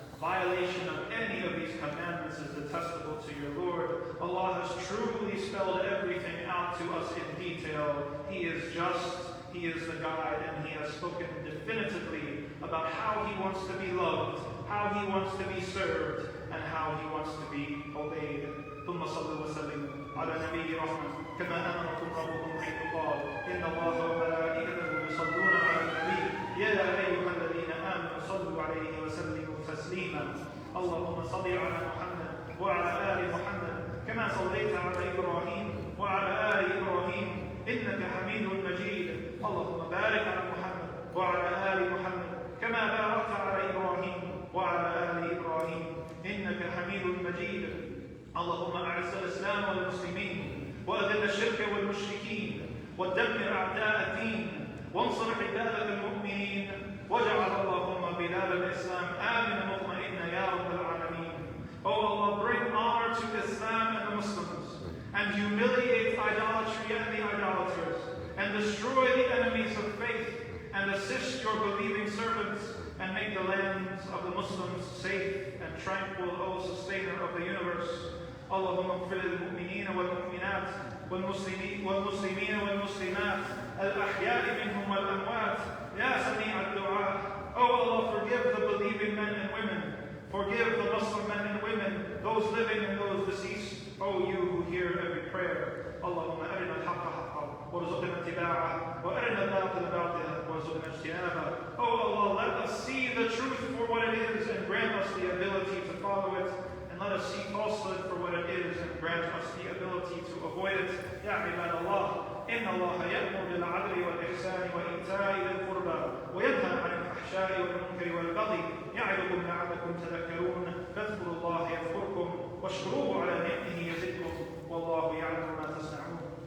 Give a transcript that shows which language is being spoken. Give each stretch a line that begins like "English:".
English: Violation of any of these commandments is detestable to your Lord. Allah has truly spelled everything out to us in detail. He is just, He is the guide, and He has spoken definitively about how He wants to be loved, how He wants to be served, and how He wants to be obeyed.
Arabic: ثم صلوا وسلموا على نبي رحمة كما أمركم ربكم حيث قال إن الله وملائكته يصلون على النبي يا أيها الذين آمنوا صلوا عليه وسلموا تسليما. اللهم صل على محمد وعلى آل محمد كما صليت على إبراهيم وعلى آل إبراهيم إنك حميد مجيد. اللهم بارك على محمد وعلى آل محمد كما باركت على إبراهيم وعلى آل إبراهيم إنك حميد مجيد. اللهم أعز الإسلام والمسلمين وأذل الشرك والمشركين ودمر أعداء الدين وانصر عبادك المؤمنين واجعل اللهم بلاد الإسلام آمنا مطمئنا يا رب العالمين.
English: Oh Allah, bring honor to Islam and the Muslims, and humiliate idolatry and the idolaters, and destroy the enemies of faith, and assist your believing servants, and make the lands of the Muslims safe and tranquil, O Sustainer of the universe.
Arabic: اللهم اغفر للمؤمنين والمؤمنات والمسلمين والمسلمات الأحياء منهم والأموات يا سميع الدعاء.
English: O Allah, forgive the believing men and women, forgive the Muslim men and women, those living and those deceased. O you who hear every prayer.
Arabic: اللهم أرنا الحق حقا وارزقنا اتباعه وأرنا الباطل باطلا وارزقنا اجتنابه.
English: O Allah, let us see the truth for what it is and grant us the ability to follow it. Let us see falsehood for what it is and grant us the ability to avoid it.
Arabic: يا عباد الله إن الله يأمر بالعدل والإحسان وإيتاء ذي القربى وينهى عن الفحشاء والمنكر والبغي يعظكم لعلكم تذكرون. فاذكروا الله يذكركم واشكروه على نعمه يزدكم والله يعلم ما تصنعون.